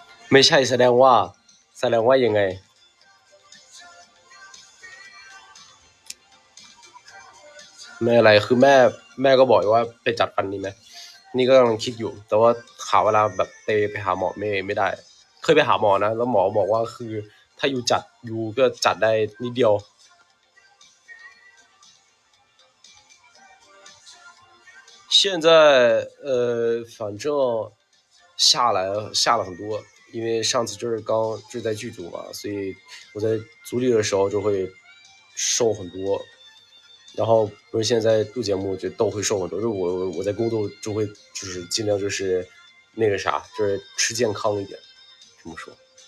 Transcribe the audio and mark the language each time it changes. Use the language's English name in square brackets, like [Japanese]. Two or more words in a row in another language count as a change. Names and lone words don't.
[Thai] ไม่ใช่แสดงว่ายังไงไม่อะไรคือแม่ก็บอกว่าไปจัดฟันดีไหมนี่ก็กำลังคิดอยู่แต่ว่าหาเวลาแบบไปหาหมอไม่ได้เคยไปหาหมอนะแล้วหมอบอกว่าคือถ้าอยู่จัดอยู่ก็จัดได้นิดเดียว [Chinese] 现在反正下了很多，因为上次就是在剧组嘛，所以我在组里的时候就会瘦很多，然后不是现在录节目就都会瘦很多，就是我在工作就会就是尽量就是那个啥，就是吃健康一点，这么说。